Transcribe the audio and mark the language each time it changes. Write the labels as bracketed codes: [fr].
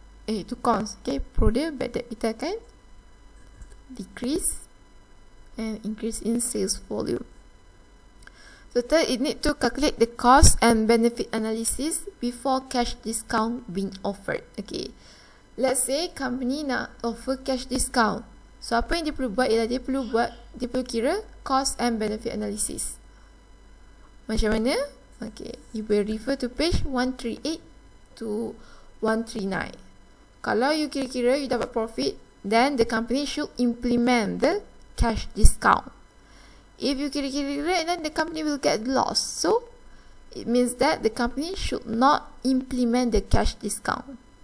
[ms] Itu [en] cons. Okay, pro [ms] dia, [en] bad debt [ms] kita akan [en] decrease and increase in sales volume. So third, it need to calculate the cost and benefit analysis before cash discount being offered. Okay, let's say company [ms] nak [en] offer cash discount. [ms] So apa yang dia perlu buat ialah dia perlu kira [en] cost and benefit analysis. [ms] Macam mana? [en] Okay, you will refer to page 138 to 139. [ms] Kalau [en] you [ms] kira-kira [en] you [ms] dapat [en] profit, then the company should implement the cash discount. If you [ms] kira-kira, [en] then the company will get loss. So it means that the company should not implement the cash discount.